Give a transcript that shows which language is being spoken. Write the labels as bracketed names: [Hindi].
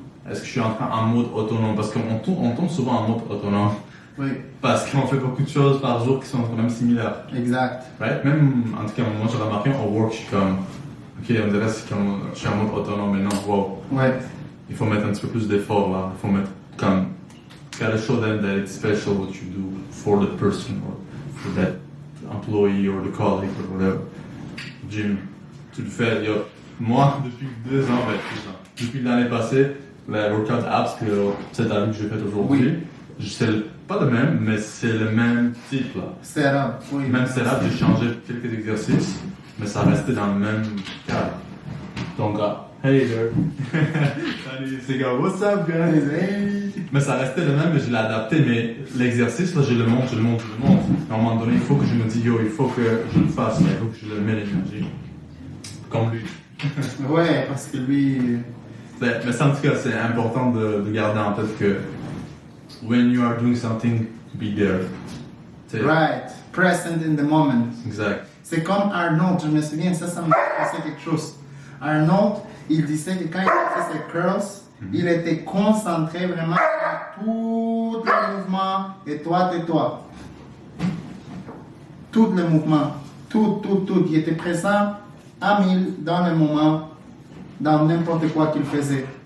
[French] Est-ce que je suis en mode autonome? Parce qu'on tombe souvent en mode autonome. Oui. Parce qu'on fait beaucoup de choses par jour qui sont quand même similaires. Exact. [English] Right? [French] Même, en tout cas, moi j'ai remarqué au work, je suis comme, ok, on dirait que je suis en mode autonome, mais non, wow. Ouais. Il faut mettre un petit peu plus d'effort là. Il faut mettre comme, [English] gotta show them that it's special what you do for the person or for that employee or the colleague or whatever. Jim. [French] Tu le fais, moi, depuis 2 ans, depuis l'année passée, le workout apps que cette année que j'ai fait aujourd'hui, c'est pas le même, mais c'est le même type là. Setup, oui. Même setup, j'ai changé quelques exercices, mais ça restait dans le même cadre. Donc, [English] hey there. [French] Salut, c'est gars, [English] what's up guys? Hey. [French] Mais ça restait le même, mais je l'ai adapté, mais l'exercice là, je le monte. À un moment donné, il faut que je me dise, il faut que je le fasse, il faut que je le mette l'énergie. Comme lui. Ouais, parce que lui. Mais ça, en tout cas, c'est important de garder en tête que [English] when you are doing something, be there. Right, present in the moment. [French] Exact. C'est comme Arnold, je me souviens, ça me fait quelque chose. Arnold, il disait que quand il faisait ses curls, il était concentré vraiment sur tout le mouvement et toi. Tout le mouvement, tout. Il était présent à 1000 dans le moment, dans n'importe quoi qu'il faisait.